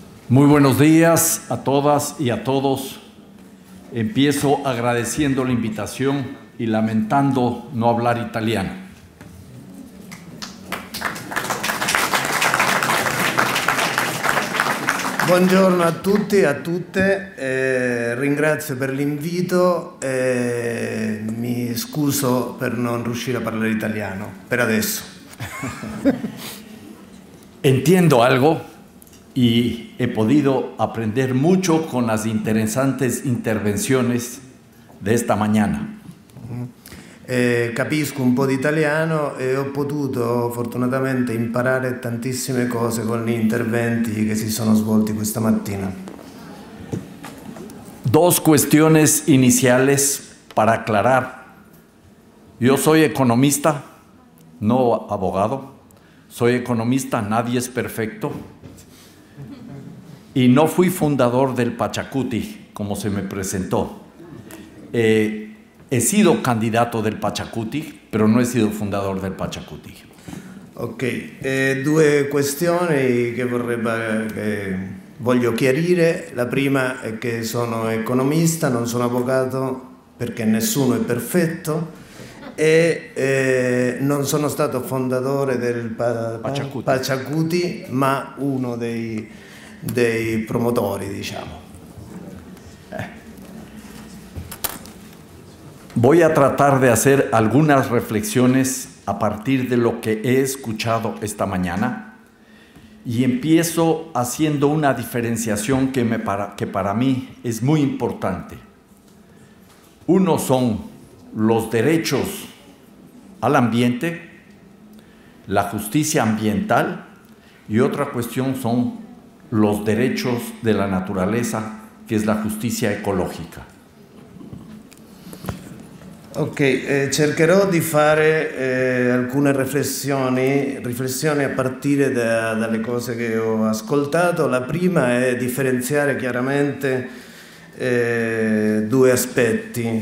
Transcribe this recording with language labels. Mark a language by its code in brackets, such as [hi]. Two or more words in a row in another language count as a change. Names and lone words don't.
[es] Muy buenos días a todas y a todos. Empiezo agradeciendo la invitación y lamentando no hablar italiano. [it] Buongiorno a tutti e a tutte, ringrazio per l'invito e mi scuso per non riuscire a parlare italiano, per adesso. [es] Entiendo algo y he podido aprender mucho con las interesantes intervenciones de esta mañana. [it] Capisco un po' di italiano e ho potuto fortunatamente imparare tantissime cose con gli interventi che si sono svolti questa mattina. [es] Dos cuestiones iniciales para aclarar. Yo soy economista, no abogado. Soy economista, nadie es perfecto. Y no fui fundador del Pachacuti, como se me presentó. He sido candidato del Pachacuti, [it] però non [es] he sido fundador del Pachacuti. [it] Ok, due questioni che voglio chiarire. La prima è che sono economista, non sono avvocato perché nessuno è perfetto e non sono stato fondatore del Pachacuti, ma uno dei promotori, diciamo. [es] Voy a tratar de hacer algunas reflexiones a partir de lo que he escuchado esta mañana y empiezo haciendo una diferenciación que para mí es muy importante. Uno son los derechos al ambiente, la justicia ambiental y otra cuestión son los derechos de la naturaleza, que es la justicia ecológica. [it] Ok, cercherò di fare alcune riflessioni a partire dalle cose che ho ascoltato. La prima è differenziare chiaramente due aspetti.